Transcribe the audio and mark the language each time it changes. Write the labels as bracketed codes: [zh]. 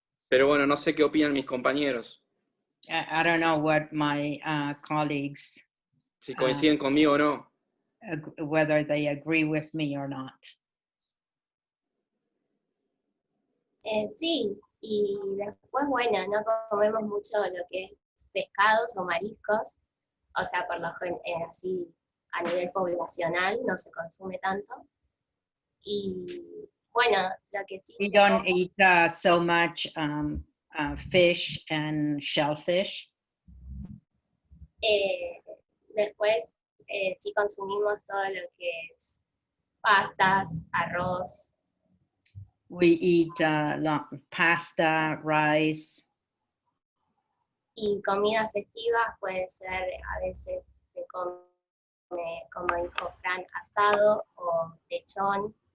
[es] Pero bueno, no sé qué opinan mis compañeros. [en] I don't know what my colleagues. [es] Si coinciden conmigo o no. [en] Whether they agree with me or not. [es] Sí, y después, bueno, no comemos mucho lo que es pescados o mariscos, o sea, por lo general, así a nivel poblacional no se consume tanto. Y bueno, lo que sí. [en] We don't eat so much fish and shellfish. [es] Después sí consumimos todo lo que es pastas, arroz. [en] We eat pasta, rice. [es] Y comidas festivas puede ser, a veces se come, como dijo Fran, asado o lechón.